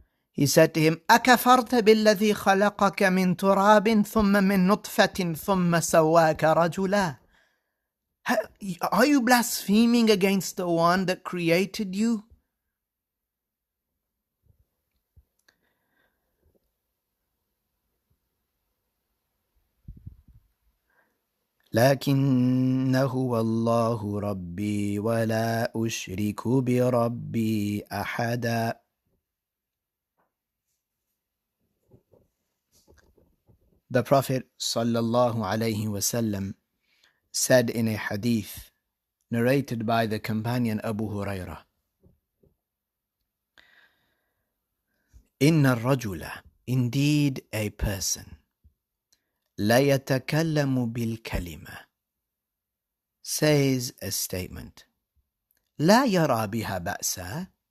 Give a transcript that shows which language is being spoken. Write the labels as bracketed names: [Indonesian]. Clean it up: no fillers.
[English] He said to him, [Arabic] أَكَفَرْتَ بِالَّذِي خَلَقَكَ مِن تُرَابٍ ثُمَّ مِن نُطْفَةٍ ثُمَّ سَوَّاكَ رَجُلًا. [English] Are you blaspheming against the one that created you? [Arabic] لكنه والله ربي ولا أشرك بربي أحدا. [English] The Prophet sallallahu alaihi wasallam said in a hadith narrated by the companion Abu Hurairah, [Arabic] إن الرجل, [English] indeed a person, [Arabic] لا يتكلم بالكلمة, [English] says a statement, [Arabic] لا يرى بها بأسا,